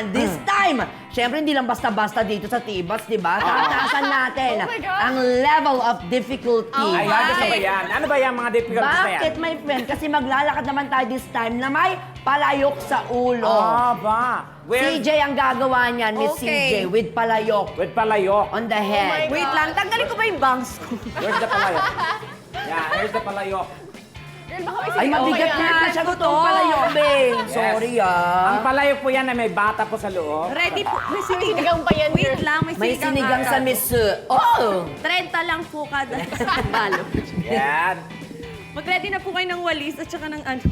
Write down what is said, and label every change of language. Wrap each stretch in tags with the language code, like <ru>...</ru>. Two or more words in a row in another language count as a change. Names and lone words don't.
<tl>This time, syempre hindi lang basta-basta dito sa Tibats, di ba? Tataasan natin</tl> <en>Oh my God. ang level of difficulty. Oh, Ay, Why?</en> <tl>gusto ba yan? Ano ba yung mga difficulties na yan?</tl> <en>Bakit, my friend?</en> <tl>Kasi maglalakad naman tayo</tl> <en>this time</en> <tl>na may palayok sa ulo.</tl> <en>Ah, ba? Where?</en> <tl>CJ ang gagawa niyan, Miss</tl> <en>Okay. CJ, with palayok With palayok. on the head.</en> <tl>Wait lang, tanggalin ko ba yung bangs ko?</tl> <en>Where's the palayok? Yeah, here's the palayok.</en> <tl>Girl, baka may Ay, sisigaw mabigat ka na yan. siya itong palayok, be.</tl> <en>Yes. Sorry,</en> <tl>Ang palayok po yan na may bata po sa loob. Ready po. May sinigang. Sinigang pa yan, Wait girl. lang, may May sinigang sa Miss... Oh! 30 lang po kada balo. Yan. Mag-ready na po kayo ng walis at saka ng ano.</tl>